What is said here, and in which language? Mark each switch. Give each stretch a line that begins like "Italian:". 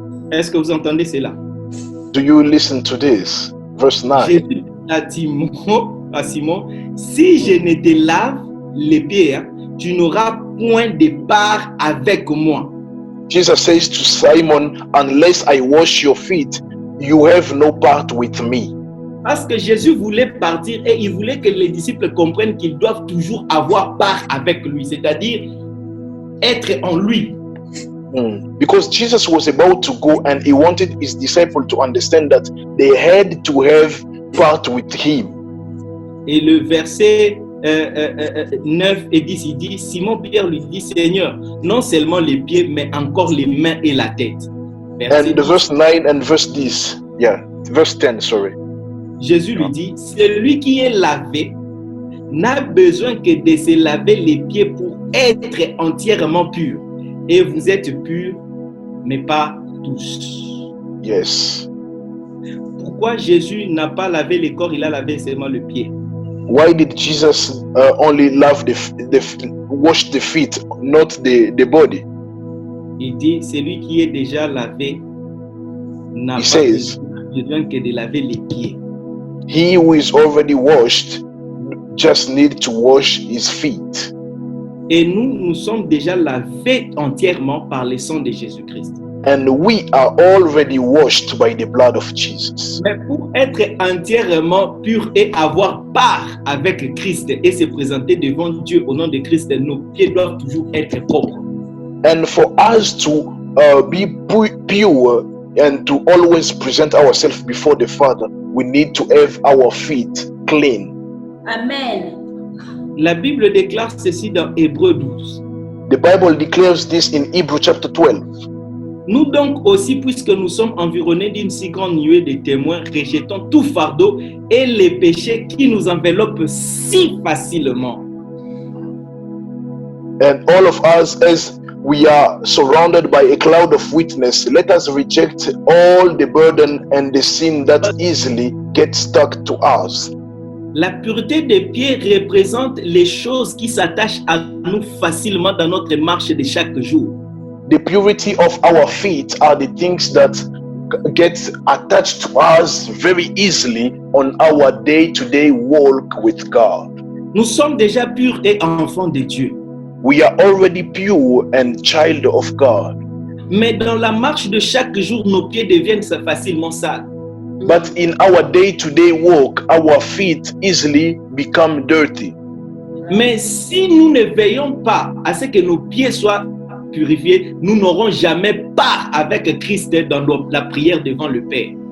French: Est-ce que vous entendez cela?
English: Do you listen to this? Verse 9.
French: Jésus a dit à Simon, si je ne te lave les pieds, tu n'auras point de part avec moi.
English: Jesus says to Simon, unless I wash your feet, you have no part with me.
French: Parce que Jésus voulait partir et il voulait que les disciples comprennent qu'ils doivent toujours avoir part avec lui, c'est-à-dire être en lui.
English: Because Jesus was about to go and he wanted his disciples to understand that they had to have part with him.
French: Et le verset 9 et 10, il dit, Simon-Pierre lui dit, Seigneur, non seulement les pieds, mais encore les mains et la tête.
English: And the verse 9 and verse 10, verse 10, sorry.
French: Jésus lui dit, celui qui est lavé n'a besoin que de se laver les pieds pour être entièrement pur. Et vous êtes purs, mais pas tous.
English: Yes.
French: Pourquoi Jésus n'a pas lavé le corps, il a lavé seulement le pied?
English: Why did Jesus only wash the feet, not the body?
French: Il dit, celui qui est déjà lavé n'a pas besoin que de laver les pieds.
English: He who is already washed just need to wash his feet.
French: Et nous sommes déjà lavés entièrement par le sang de Jésus-Christ.
English: And we are already washed by the blood of Jesus.
French: Mais pour être entièrement pur et avoir part avec Christ et se présenter devant Dieu au nom de Christ, nos pieds doivent toujours être propres.
English: And for us to be pure and to always present ourselves before the Father, we need to have our feet clean. Amen.
French: La Bible déclare ceci dans Hébreux 12.
English: The Bible declares this in Hebrews chapter 12.
French: Nous donc aussi, puisque nous sommes environnés d'une si grande nuée de témoins, rejetons tout fardeau et les péchés qui nous enveloppent si facilement.
English: And all of us, as we are surrounded by a cloud of witness, let us reject all the burden and the sin that easily get stuck to us.
French: La pureté des pieds représente les choses qui s'attachent à nous facilement dans notre marche de chaque jour.
English: The purity of our feet are the things that get attached to us very easily on our day-to-day walk with God.
French: Nous sommes déjà purs et enfants de Dieu.
English: We are already pure and child of God.
French: Mais dans la marche de chaque jour, nos pieds deviennent facilement sales.
English: But in our day-to-day walk, our feet easily become dirty.
French: Mais si nous ne veillons pas à ce que nos pieds soient purifiés, nous n'aurons jamais part avec Christ dans la prière devant le Père.